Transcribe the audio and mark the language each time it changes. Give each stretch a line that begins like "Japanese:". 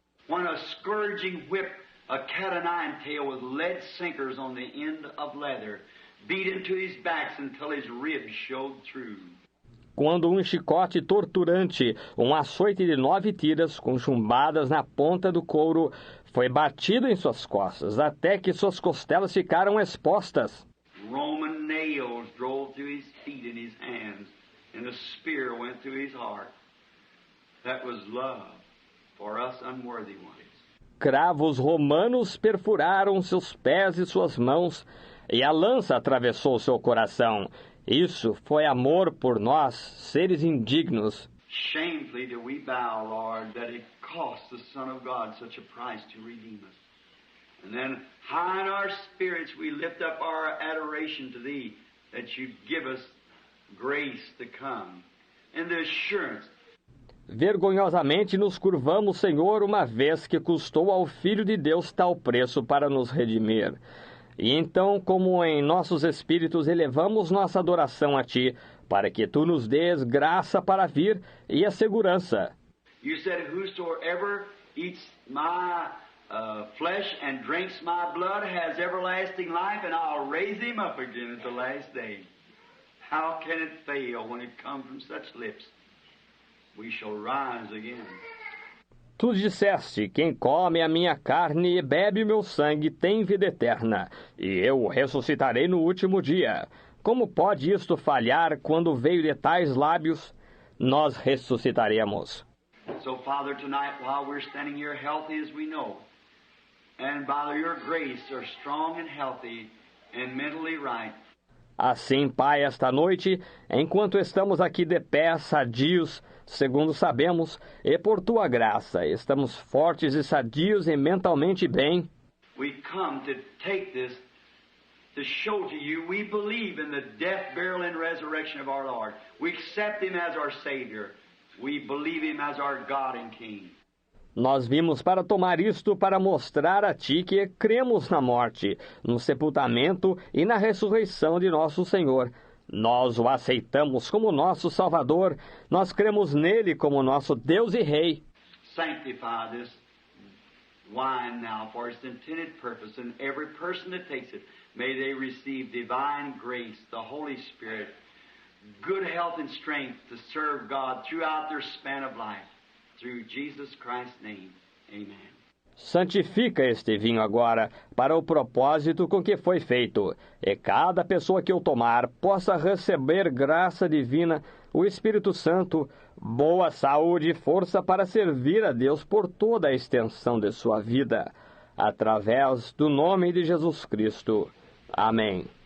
English: When a scourging whip, a cat-o'-nine-tail with lead sinkers on the end of leather, beat into his backs until his ribs showed through.
Portuguese: Quando um chicote torturante, um açoite de 9 tiras com chumbadas na ponta do couro, foi batido em suas costas, até que suas costelas ficaram expostas.
English: Roman nails drove through his feet and his hands, and a spear went through his heart. That was love for us unworthy ones.
Portuguese: Cravos romanos perfuraram seus pés e suas mãos, e a lança atravessou seu coração. Isso foi amor por nós, seres indignos.
English: Shamefully do we bow, Lord, that it cost the Son of God such a price to redeem us. And then high in our spirits we lift up our adoration to Thee, that You give us grace to come, and the assurance.
Portuguese: Vergonhosamente nos curvamos, Senhor, uma vez que custou ao Filho de Deus tal preço para nos redimir. E então, como em nossos espíritos elevamos nossa adoração a Ti, para que Tu nos dês graça para vir e a segurança.
English: You said, whosoever eats my flesh and drinks my blood has everlasting life, and I'll raise him up again at the last day. How can it fail when it comes from such lips? We shall rise again.
Portuguese: Tu disseste, quem come a minha carne e bebe o meu sangue tem vida eterna, e eu o ressuscitarei no último dia. Como pode isto falhar quando veio de tais lábios? Nós ressuscitaremos.
English: So, Father, tonight, while we're standing here healthy as we know, and by Your grace are strong and healthy and mentally right.
Portuguese: Assim, Pai, esta noite, enquanto estamos aqui de pé, sadios, segundo sabemos, e por Tua graça, estamos fortes e sadios e mentalmente bem.
English: We come to take this to show to You we believe in the death, burial, and resurrection of our Lord. We accept Him as our Savior. We believe Him as our God and King.
Portuguese: Nós vimos para tomar isto para mostrar a Ti que cremos na morte, no sepultamento e na ressurreição de nosso Senhor. Nós o aceitamos como nosso Salvador, nós cremos nele como nosso Deus e Rei.
English: Sanctify this wine now for its intended purpose, and every person that takes it, may they receive divine grace, the Holy Spirit, good health and strength to serve God throughout their span of life. Through Jesus Christ's name. Amen.
Portuguese: Santifica este vinho agora para o propósito com que foi feito, e cada pessoa que o tomar possa receber graça divina, o Espírito Santo, boa saúde e força para servir a Deus por toda a extensão de sua vida, através do nome de Jesus Cristo. Amém.